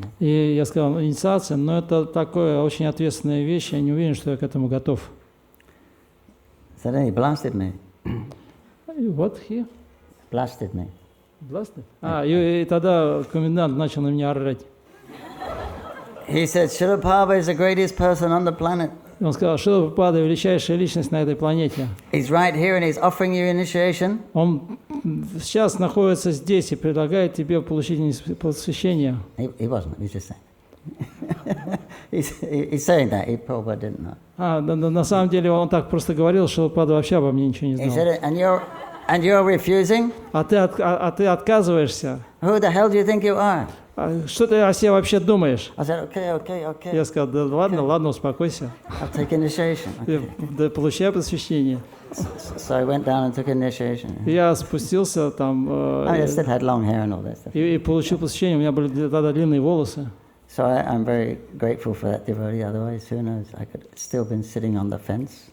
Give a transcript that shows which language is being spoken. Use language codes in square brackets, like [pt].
[ru] И я сказал, инициация, но это такое очень ответственная вещь, я не уверен, что я к этому готов. [en] So then he blasted me. What he? Blasted me. Blasted? [ru] И тогда комендант начал на меня орать. [en] He said, Srila Prabhupada is the greatest person on the planet. [ru] И он сказал, Шрила Прабхупада величайшая личность на этой планете. [en] He's right here and he's offering you initiation. [ru] Он сейчас находится здесь и предлагает тебе получить посвящение. [en] He wasn't. He's just saying. He's saying that. He probably didn't know. [ru] На самом деле он так просто говорил, что Прабхупада вообще обо мне ничего не [en] He [ru] знал. [en] said, And you're refusing? [ru] А ты отказываешься. [en] Who the hell do you think you are? [ru] Что ты о себе вообще думаешь? [en] I said, okay. [ru] Я сказал, да ладно, успокойся. [en] I'll take initiation. Okay. [ru] Да, получай посвящение. [en] So I went down and took initiation. [ru] Я спустился там [en] I still had long hair and all that stuff. [ru] и получил посвящение. У меня были тогда длинные волосы. [en] So I'm very grateful for that devotee. Otherwise, who knows? I could still been sitting on the fence.